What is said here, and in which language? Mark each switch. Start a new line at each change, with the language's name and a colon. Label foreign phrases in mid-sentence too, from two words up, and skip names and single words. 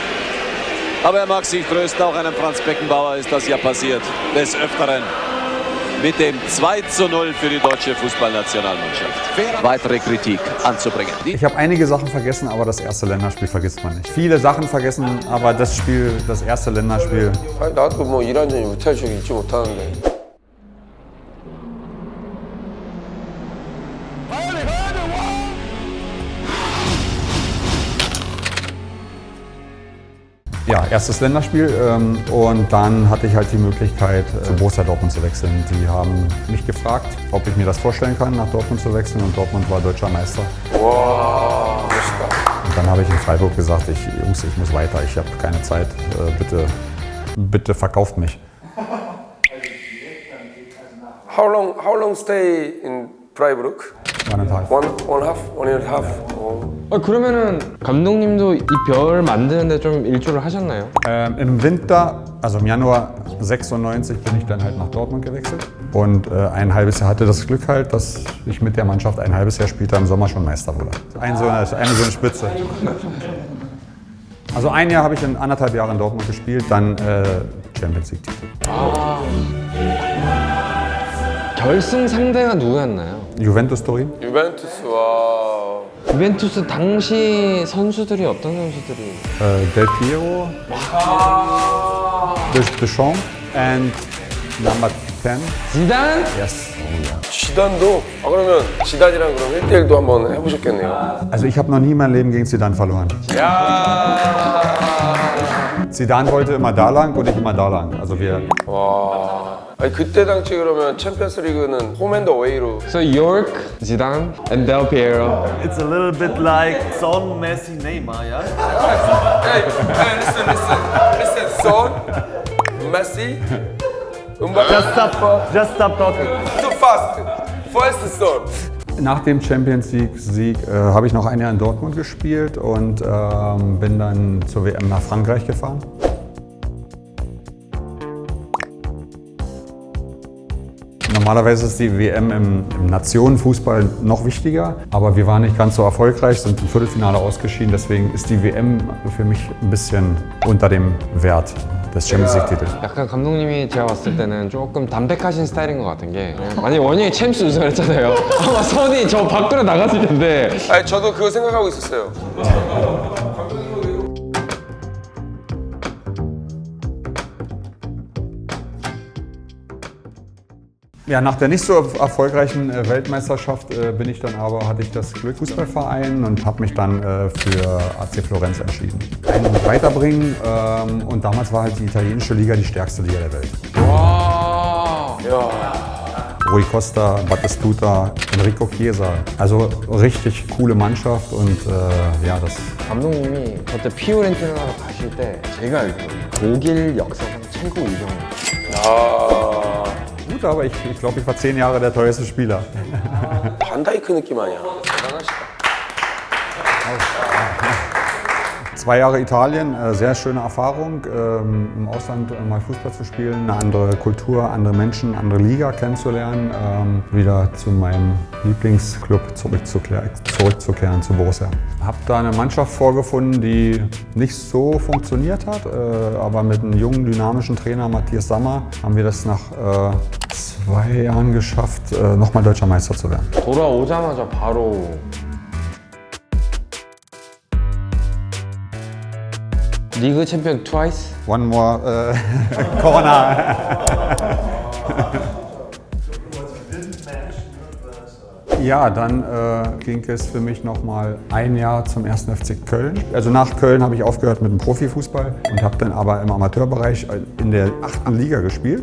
German: Aber er mag sich trösten, auch einem Franz Beckenbauer ist das ja passiert, des Öfteren. mit dem 2:0 für die deutsche Fußballnationalmannschaft. Weitere Kritik anzubringen. Ich habe einige Sachen vergessen, aber das erste Länderspiel vergisst man nicht. Viele Sachen vergessen, aber das Spiel, das erste Länderspiel.
Korean: 아니, 나도 뭐 이란전이 못할 적이 잊지 못하는데.
German: Ja, erstes Länderspiel und dann hatte ich halt die Möglichkeit, zu Borussia Dortmund zu wechseln. Die haben mich gefragt, ob ich mir das vorstellen kann, nach Dortmund zu wechseln und Dortmund war deutscher Meister.
Korean: 와, 멋있다.
German: Und dann habe ich in Freiburg gesagt, Jungs, ich muss weiter, ich habe keine Zeit, bitte verkauft mich.
English: How long stay in Freiburg? 1,5. One and a half.
Korean: 그러면은 감독님도 이 별 만드는데 좀 일조를 하셨나요?
German: Im Winter, also im Januar 96, bin ich dann halt nach Dortmund gewechselt. Und ein halbes Jahr hatte das Glück halt, dass ich mit der Mannschaft ein halbes Jahr später im Sommer schon Meister wurde. Eine so eine Spitze. Also ein Jahr habe ich in 1,5 Jahren in Dortmund gespielt, dann Champions League-Titel.
Korean: 결승 상대가 누구였나요? Juventus Turin. 유벤투스 와. 유벤투스 당시 선수들이 어떤 선수들이?
English: Del Piero, Deschamps, and number 10.
Korean: 지단?
English: Yes.
Korean: 지단도? 아 그러면 지단이랑 그럼 1대1도 한번 해보셨겠네요.
German: Also ich habe noch nie in meinem Leben gegen Zidane verloren. Zidane wollte immer da lang und ich immer da lang. Also wir.
Korean: 와. 아니 그때 당시 그러면 챔피언스리그는 홈앤더웨이로.
English: So York, Zidane, and Del Piero. It's a little bit like Son, Messi, Neymar, yeah? Hey, listen. Son, Messi, Mbappé. Just stop talking. Too fast. First Son.
German: Nach dem Champions League-Sieg habe ich noch ein Jahr in Dortmund gespielt und bin dann zur WM nach Frankreich gefahren. Normalerweise ist die WM im Nationenfußball noch wichtiger, aber wir waren nicht ganz so erfolgreich, sind im Viertelfinale ausgeschieden. Deswegen ist die WM für mich ein bisschen unter dem Wert des Champions League-Titels.
Korean: 약간 감독님이 제가 봤을 때는 조금 담백하신 스타일인 것 같은 게 만약에 원영이 챔스 우승을 했잖아요. 아마 선이 저 밖으로 나갔을 텐데 아니 저도 그거 생각하고 있었어요.
German: Ja, nach der nicht so erfolgreichen Weltmeisterschaft hatte ich das Glück Fußballverein und habe mich dann für AC Florenz entschieden. Einen weiterbringen und damals war halt die italienische Liga die stärkste Liga der Welt.
Korean: 와. 야.
German: Rui Costa, Battistuta, Enrico Chiesa. Also richtig coole Mannschaft und ja, das.
Korean: 감독님이 그때 피오렌티나로 가실 때 제가 알기로 독일 역사상 최고 이적. 야.
German: Gut, aber ich glaube, ich war 10 Jahre der teuerste Spieler.
Korean: 반다이크 느낌 아니야? 대단하시다.
German: 2 Jahre Italien, sehr schöne Erfahrung, im Ausland mal Fußball zu spielen, eine andere Kultur, andere Menschen, andere Liga kennenzulernen, wieder zu meinem Lieblingsclub zurückzukehren, zu Borussia. Habe da eine Mannschaft vorgefunden, die nicht so funktioniert hat, aber mit einem jungen, dynamischen Trainer, Matthias Sammer, haben wir das nach 2 Jahren geschafft, nochmal Deutscher Meister zu werden.
Korean: 돌아오자마자 바로 리그 챔피언 twice?
English: One more corner.
German: Ja, dann ging es für mich noch mal ein Jahr zum 1. FC Köln. Also nach Köln habe ich aufgehört mit dem Profifußball und habe dann aber im Amateurbereich in der 8. Liga gespielt.